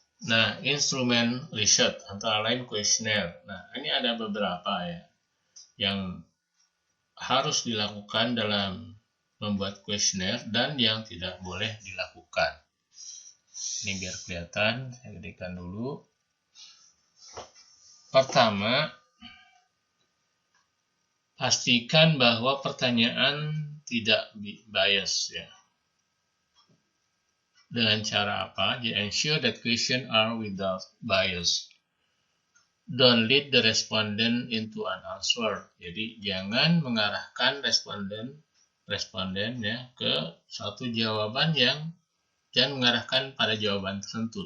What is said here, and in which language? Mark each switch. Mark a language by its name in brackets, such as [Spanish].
[Indonesian] Nah, instrumen riset antara lain kuesioner. Nah, ini ada beberapa ya yang harus dilakukan dalam membuat kuesioner dan yang tidak boleh dilakukan. Ini biar kelihatan, saya gedekan dulu. Pertama, pastikan bahwa pertanyaan tidak bias ya. Dengan cara apa? [English] Ensure that questions are without bias. Don't lead the respondent into an answer. [Indonesian] Jadi jangan mengarahkan responden ya ke suatu jawaban yang jangan mengarahkan pada jawaban tertentu.